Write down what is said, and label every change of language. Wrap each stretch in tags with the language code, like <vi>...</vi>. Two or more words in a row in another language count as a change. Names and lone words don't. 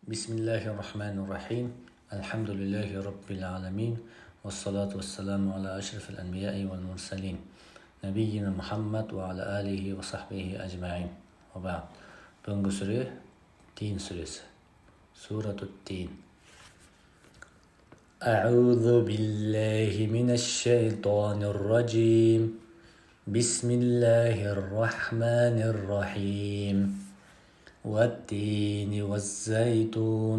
<ar>بسم الله الرحمن الرحيم. الحمد لله رب العالمين، والصلاة والسلام على أشرف الأنبياء والمرسلين نبينا محمد وعلى آله وصحبه أجمعين، وبعد.</ar> <kk>Бүгінгі сүре Тин сүресі,</kk> <ar>سورة التين. أعوذ بالله من الشيطان الرجيم. بسم الله الرحمن الرحيم. والتين والزيتون.</ar>